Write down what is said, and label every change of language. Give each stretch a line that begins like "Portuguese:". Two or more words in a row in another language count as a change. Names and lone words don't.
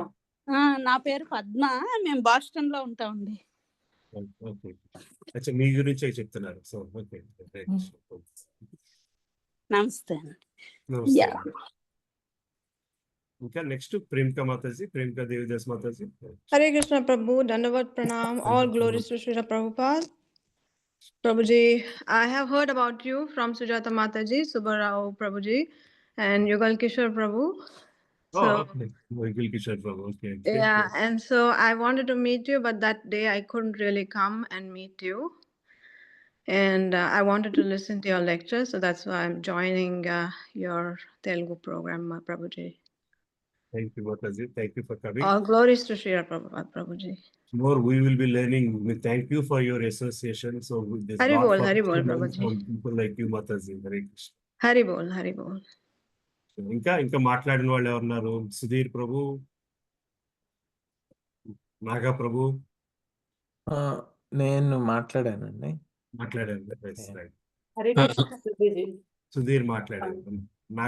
Telugu: నా పేరు పద్మ. మేము బాస్టన్ లో ఉంటామండి. ఓకే. అచ్చా, మీ గురించి చెప్తున్నారు.
English: So okay.
Telugu: నమస్తే అండి. నమస్తే అండి. ఇంకా నెక్స్ట్ ప్రేమికా మాతాజీ, ప్రేమికా దేవిదాస్ మాతాజీ.
English: Hare Krishna Prabhu,
Sanskrit: दण्डवत् प्रणाम,
English: all glories to Srila Prabhupada. Prabhuji, I have heard about you from Sujata Mataji, Subbarao Prabhuji, and Yugal Kishore Prabhu. So, Okay. Yugal Kishore Prabhu. Okay. yeah, and so I wanted to meet you, but that day I couldn't really come and meet you. And I wanted to listen to your lecture, so that's why I'm joining your Telugu program, Prabhuji. Thank you, Mataji. Thank you for coming. All glories to Srila Prabhupada, Prabhuji. More we will be learning. We thank you for your association. So with this Hari lot bol, of Hari bol, students Prabhuji. from people like you, Mataji. Hare Krishna. Hari bol, Hari bol.
Telugu: ఇంకా మాట్లాడిన వాళ్ళు ఎవరున్నారు? సుధీర్ ప్రభు, నాగా ప్రభు. నేను మాట్లాడానండి. మాట్లాడారు. హరే కృష్ణ ప్రభుజీ. సుధీర్ మాట్లాడారు. నాగా